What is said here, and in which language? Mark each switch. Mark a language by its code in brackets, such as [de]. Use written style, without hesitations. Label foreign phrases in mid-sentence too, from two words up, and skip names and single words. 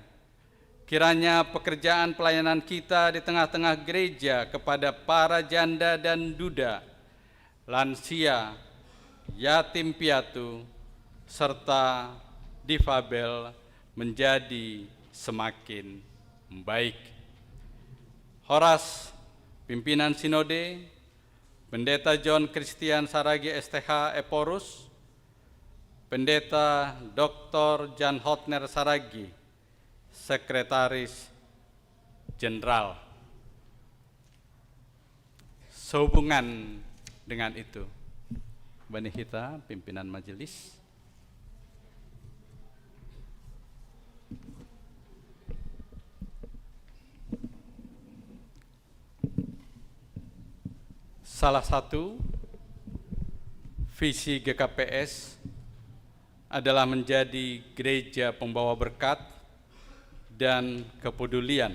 [id] Kiranya pekerjaan pelayanan kita di tengah-tengah gereja kepada para janda dan duda, lansia, yatim piatu, serta difabel menjadi semakin baik. Horas, pimpinan sinode, Pendeta John Christian Saragi STH Eporus, Pendeta Dr. Jan Hotner Saragi, Sekretaris Jenderal. Sehubungan dengan itu, [bts] Bani Hita, [id] pimpinan majelis, salah satu visi GKPS adalah menjadi gereja pembawa berkat dan kepedulian.